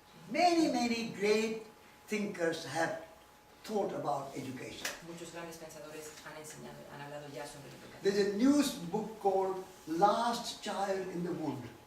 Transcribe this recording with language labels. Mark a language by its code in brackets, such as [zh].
[en] Many great thinkers have thought about education. [es] muchos grandes pensadores han hablado ya sobre la educación. [en] There's a new book called Last Child in the Wood.